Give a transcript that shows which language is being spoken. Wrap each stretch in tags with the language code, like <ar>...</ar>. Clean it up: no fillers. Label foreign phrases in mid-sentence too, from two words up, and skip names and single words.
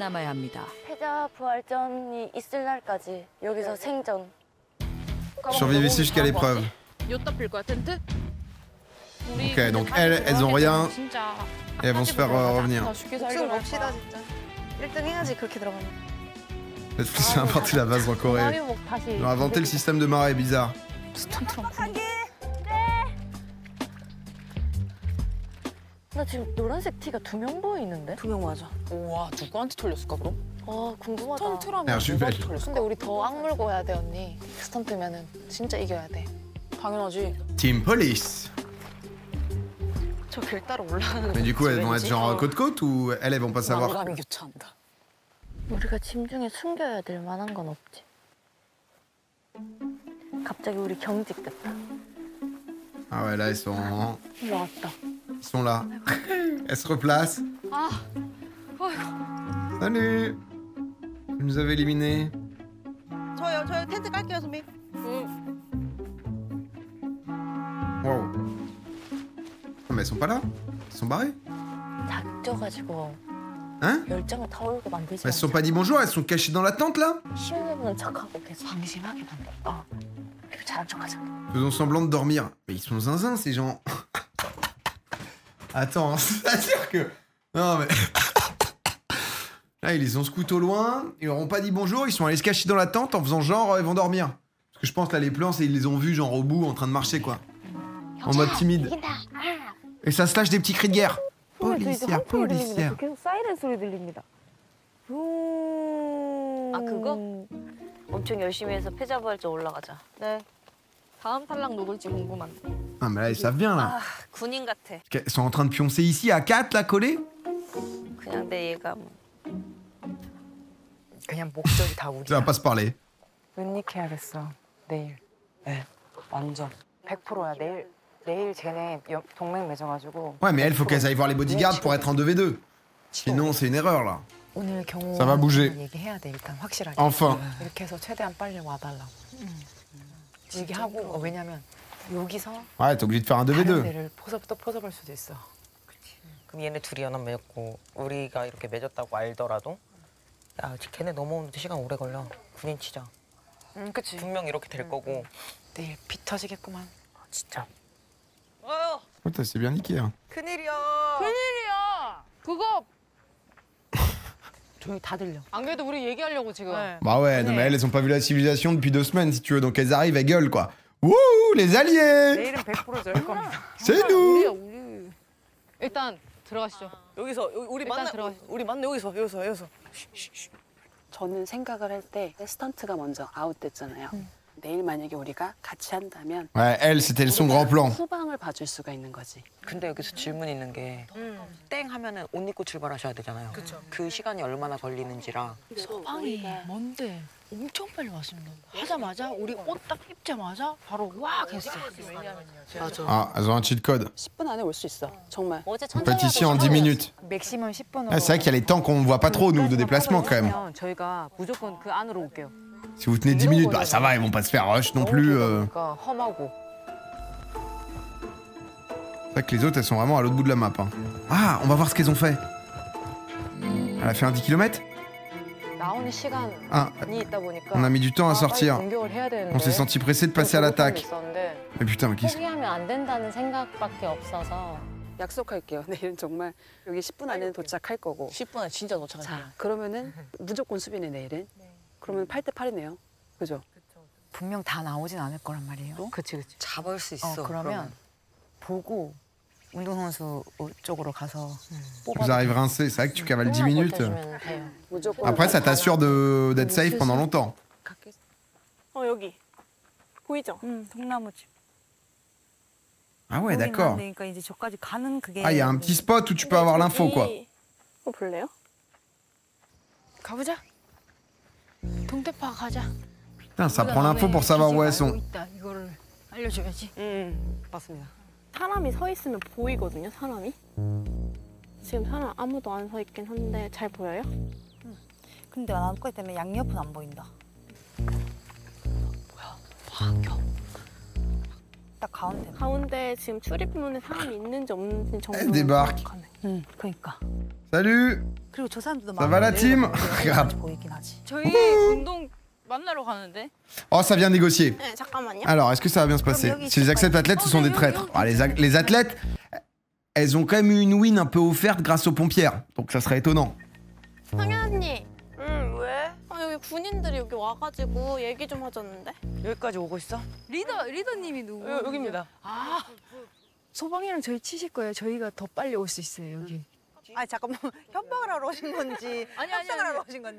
<fr>Survivez ici jusqu'à l'épreuve. Ok, donc elles ont rien. Et elles vont se faire revenir. Netflix a inventé la vase en Corée. Ils ont inventé le système de marée bizarre.</fr> <ko>나 지금 노란색 티가 2명 보이는데? 2명 맞아. 우와, 누구한테 털렸을까 그럼? 아, 궁금하다. 스턴트라면 주벨. 근데 우리 더 악물고 해야 돼, 언니. 스턴트면은 진짜 이겨야 돼. 당연하지. Team Police. 저 길 따라 올라가는 거.</ko> <fr>Mais du coup, elles vont être genre côte-côte ou elles vont pas savoir?</fr> <ko>우리가 짐 중에 숨겨야 될 만한 건 없지. 갑자기 우리 경직됐다.</ko> <fr>Ah ouais, là, ils sont là. Elles se replacent.</fr> <ko>아,</ko> <fr>Salut. Vous nous avez éliminés.</fr> <ko>저요 텐트 깔게요, 선배. Wow.</ko> <fr>Ah, mais elles sont pas là. Elles sont barrées.</fr> <ko>작져가지고</ko> <fr>Hein?</fr> <ko>열정을 타올게 만들지.</ko> <fr>Elles se sont pas dit bonjour, elles sont cachées dans la tente là.</fr> <ko>힘내보는 척하고 계속 방심하게 만들어. 그리고 잘한 척하자.</ko> <fr>Faisons semblant de dormir. Mais ils sont zinzins ces gens. Attends, hein, c'est-à-dire que... Non mais... Là, ils les ont scoutés au loin, ils leur ont pas dit bonjour, ils sont allés se cacher dans la tente en faisant genre ils vont dormir. Parce que je pense là les plans, c'est ils les ont vus genre au bout en train de marcher quoi. En mode timide. Et ça se lâche des petits cris de guerre. Policière, policière.</fr> <ko>계속 사이렌 소리 들립니다. 아 그거? 엄청 열심히 해서 패자부활전 올라가자. 네. 다음 탈락 누굴지 궁금한데.</ko> <fr>Ah mais là ils savent bien là.</fr> <ko>아 군인 같아.</ko> <fr>Ils sont en train de pioncer ici à 4 là collés.</fr> <ko>그냥 내 예감. 그냥 목적이 다 우리.</ko> <fr>Ça va pas se parler.</fr> <ko>은닉해야겠어. 내일. 네, 완전 100%야. 내일 쟤네 동맹 맺어가지고.</ko> <fr>Ouais mais elle faut qu'elles aillent voir les bodyguards pour être en 2v2. Sinon c'est une erreur là.</fr> <ko>오늘 경호.</ko> <fr>Ça va bouger.</fr> <ko>얘기해야 돼 일단 확실하게.</ko> <fr>Enfin.</fr> <ko>이렇게 해서 최대한 빨리 와달라고. 얘기하고 왜냐면 여기서.</ko> <fr>Ouais t'es obligé de faire un</fr> <ko>다른</ko> <fr>2v2.</fr> <ko>데를 포섭할 수도 있어. 그럼 얘네 둘이 연합 맺었고 우리가 이렇게 맺었다고 알더라도 야 걔네 넘어오는데 시간 오래 걸려. 군인 치자. 그치. 분명 이렇게 될 거고 내일 비 터지겠구만. 진짜.</ko> <fr>Putain c'est bien niqué hein.</fr> <ko>큰일이야. 큰일이야. 그거 조용히 다 들려. 안 그래도 우리 얘기하려고 지금.</ko> <fr>Bah ouais, non mais elles ont pas vu la civilisation depuis 2 semaines si tu veux, donc elles arrivent, elles gueulent quoi. Wouh, les alliés!</fr> <ko>내일은 100% 저럴 겁니다.</ko> <fr>C'est nous!</fr> <ko>우리. 일단 들어가시죠. 여기서 우리 일단 만나 들어가시죠. 우리 만나 여기서. 저는 생각을 할 때 스턴트가 먼저 아웃됐잖아요. 내일 만약에 우리가 같이 한다면</ko> <fr>Ouais, elle c'était son grand plan.</fr> <ko>후방을 봐줄 수가 있는 거지. 근데 여기서 질문 있는 게 땡 하면은 옷 입고 출발하셔야 되잖아요. 그 시간이 얼마나 걸리는지라. 소방이 뭔데? 엄청 빨리 왔습니다. 하자마자 우리 옷 딱 입자마자 바로 와 했어. 맞아.</ko> <fr>Ah, elles ont un</fr> <en>cheat code.</en> <ko>10분 안에 올 수 있어. 정말. 어제</ko> <fr>On peut être ici en 10 minutes.</fr> <ko>맥시멈 10분으로.</ko> <fr>Ah, c'est vrai qu'il y a les temps qu'on ne voit pas trop nous de déplacement quand même.</fr> <ko>저희가 무조건 그 안으로 올게요.</ko> <fr>Si vous tenez 10 minutes, bah ça va, ils vont pas se faire rush non plus.</fr> <ko>그러니까 험하고.</ko> <fr>C'est vrai que les autres elles sont vraiment à l'autre bout de la map. Hein. Ah, on va voir ce qu'elles ont fait. Elle a fait un 10 km.</fr> <ko>나오는 시간이</ko> <fr>Ah,</fr> <ko>있다 보니까</ko> <fr>on a mis du temps à</fr> <ko>빨리</ko> <fr>sortir.</fr> <ko>공격을 해야 되는데.</ko> <fr>On s'est senti pressé de passer à l'attaque. Mais putain, qu'est-ce que...</fr> <ko>포기하면 안 된다는 생각밖에 없어서. 약속할게요. 내일은 정말 여기 10분 안에 도착할 거고. 10분 안에 진짜 도착할게요. 자, 그러면은 무조건 수비네 내일은. 그러면 8대 8이네요. 그죠? 분명 다 나오진 않을 거란 말이에요. 그치. 잡을 수 있어. 그러면 보고 운동선수 쪽으로 가서</ko> <fr>Vous arrivez rincé, c'est vrai que tu cavales 10 minutes.</fr> <ko>무조건.</ko> <fr>Après, ça t'assure d'être safe pendant longtemps.</fr> <ko>여기 보이죠? 통나무집.</ko> <fr>Ah ouais, d'accord.</fr> <ko>그러니까 이제 저까지 가는 그게.</ko> <fr>Ah, il y a un petit spot où tu peux avoir l'info quoi.</fr> <ko>볼래요? 가보자. 동대파 가자.</ko> <fr>Putain, ça prend l'info pour savoir où elles sont.</fr> <ko>있다. 이거를 알려줘야지. 맞습니다. 사람이 서 있으면 보이거든요, 사람이. 지금 사람 아무도 안 서 있긴 한데 잘 보여요? 근데 나무까지 때문에 양옆은 안 보인다. 딱 가운데. 가운데 지금 출입문에 사람이 있는지 없는지 정도.</ko> <fr>Elle débarque.</fr> <ko>응, 그러니까.</ko> <fr>Salut!</fr> <ko>그리고 저 사람들도</ko> <fr>Ça va la team? Regarde.</fr> <ko>보이긴 하지. 저희 운동 만나러 가는데. Oh, ça vient négocier. 네, 잠깐만요.</ko> <fr>Alors, est-ce que ça va bien se passer? Si les acceptent athlètes, ce sont des traîtres. Ah, les athlètes, elles ont quand même eu une win un peu offerte grâce aux pompières. Donc ça serait étonnant.</fr> <ko>상현 언니. 응, 왜? 여기 군인들이 여기 와가지고 얘기 좀 하자는데. 여기까지 오고 있어? 리더님이 누구? 여기입니다. 아, 소방이랑 저희 치실 거예요. 저희가 더 빨리 올 수 있어요, 여기. 아니 잠깐만 협박을 하러 오신 건지 협상을 하러 오신 건지.</ko>